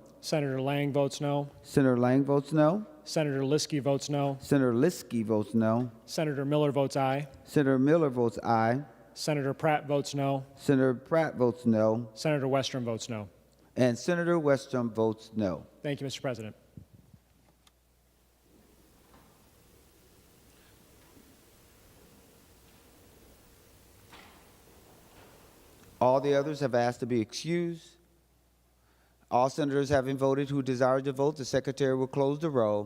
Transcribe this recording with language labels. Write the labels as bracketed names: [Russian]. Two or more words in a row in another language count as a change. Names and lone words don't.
[English] Senator Lang votes no. Senator Lang votes no. Senator Liskey votes no. Senator Liskey votes no. Senator Miller votes aye. Senator Miller votes aye. Senator Pratt votes no. Senator Pratt votes no. Senator Westrom votes no. And Senator Westrom votes no. Thank you, Mr. President. All the others have asked to be excused. All senators having voted who desire to vote, the secretary will close the roll.